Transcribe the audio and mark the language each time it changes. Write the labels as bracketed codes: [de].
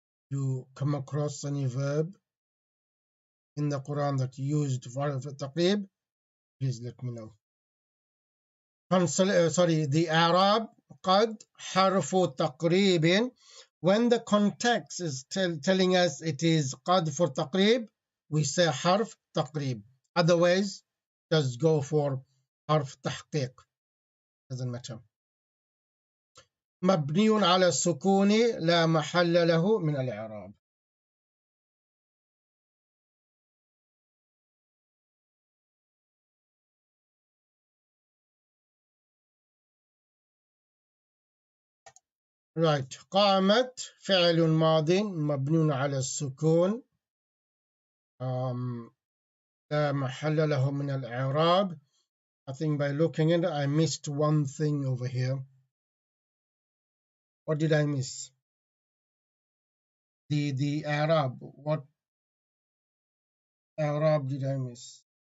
[en] You come across any verb in the Quran that used for taqrib, please let me know. The Arab [ar] قد حرف تقريب. [en] When the context is telling us it is قد for تقريب, we say [ar] حرف تقريب. [en] Otherwise, just go for [ar] حرف تحقيق. [en] Doesn't matter. [ar] مبني على السكون لا محل له من الإعراب. [en] Right. [ar] قامت فعل ماض مبني على السكون لا محل له من الإعراب. [en] I think by looking at it, I missed one thing over here. What did I miss? The Arab. What Arab did I miss?